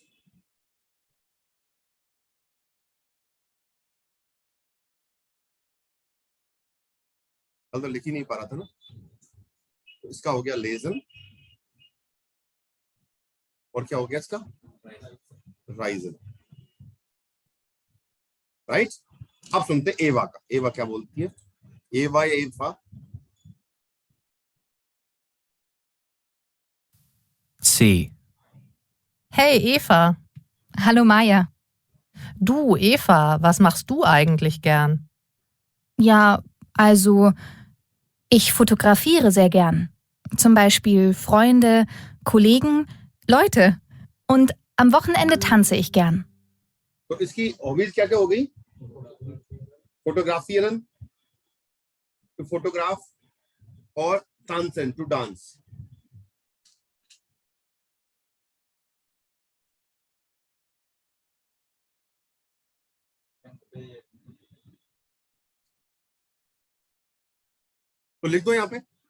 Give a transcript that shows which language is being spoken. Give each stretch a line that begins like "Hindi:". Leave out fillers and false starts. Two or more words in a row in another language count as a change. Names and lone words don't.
Hindi: कल तो लिख ही नहीं पा रहा था ना, तो इसका हो गया लेजन, और क्या हो गया इसका, राइजन। राइट। अब सुनते एवा का, एवा क्या बोलती है, एवा या एवा, C.
German: Hey Eva. Hallo Maja. Du Eva, was machst du eigentlich gern? Ja, also ich fotografiere sehr gern. Zum Beispiel Freunde, Kollegen, Leute. Und am Wochenende tanze ich gern.
Hindi: तो इसकी हॉबीज क्या क्या हो गई, फोटोग्राफियरन,
English: to photograph,
Hindi: और तानसेन,
English: to dance.
Hindi: तो लिख दो यहाँ पे